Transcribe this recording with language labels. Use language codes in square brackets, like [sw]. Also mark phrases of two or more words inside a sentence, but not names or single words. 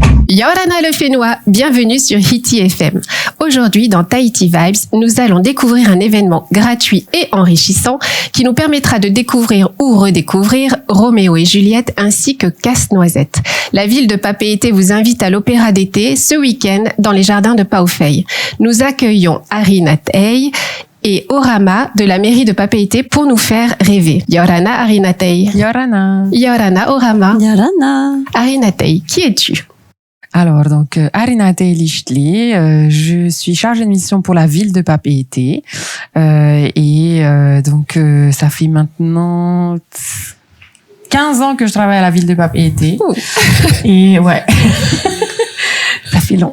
[fr] Yorana le Fénois, bienvenue sur Hiti FM. Aujourd'hui, dans Tahiti Vibes, nous allons découvrir un événement gratuit et enrichissant qui nous permettra de découvrir ou redécouvrir Roméo et Juliette ainsi que Casse-Noisette. La ville de Papeete vous invite à l'opéra d'été ce week-end dans les jardins de Paufey. Nous accueillons Arina Tei et Orama de la mairie de Papeete pour nous faire rêver. Yorana, Arina Tei. Yorana. Yorana, Orama. Yorana. Arina Tei, qui es-tu? Alors, donc, Arina Tei Lichtli, je suis chargée de mission pour la ville de Papeete. Donc, ça fait maintenant 15 ans que je travaille à la ville de Papeete. Et ouais. Ça fait long.